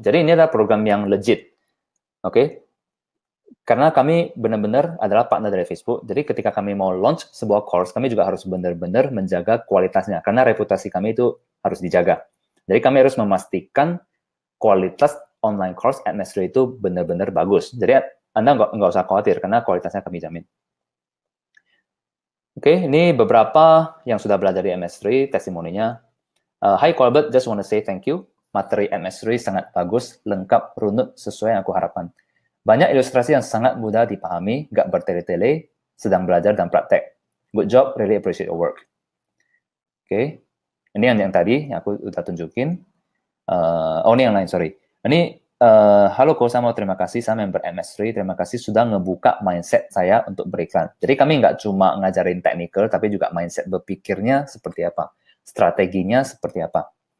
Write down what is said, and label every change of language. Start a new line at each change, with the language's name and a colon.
Indonesian: Jadi ini adalah program yang legit. Oke? Karena kami benar-benar adalah partner dari Facebook, jadi ketika kami mau launch sebuah course, kami juga harus benar-benar menjaga kualitasnya, karena reputasi kami itu harus dijaga. Jadi kami harus memastikan kualitas online course @mastery itu benar-benar bagus. Jadi Anda nggak usah khawatir, karena kualitasnya kami jamin. Oke, ini beberapa yang sudah belajar di @mastery, testimoninya.
English: Hi Colbert, just want to say thank you.
Indonesian: Materi @mastery sangat bagus, lengkap, runut, sesuai yang aku harapkan. Banyak ilustrasi yang sangat mudah dipahami, nggak bertele-tele, sedang belajar dan praktek.
English: Good job, really appreciate your work.
Indonesian: Oke, ini yang tadi yang aku udah tunjukin. Ini yang lain, sorry. Ini, halo Ko, saya mau terima kasih, saya member MS3, terima kasih sudah ngebuka mindset saya untuk beriklan. Jadi kami nggak cuma ngajarin technical, tapi juga mindset berpikirnya seperti apa, strateginya seperti apa.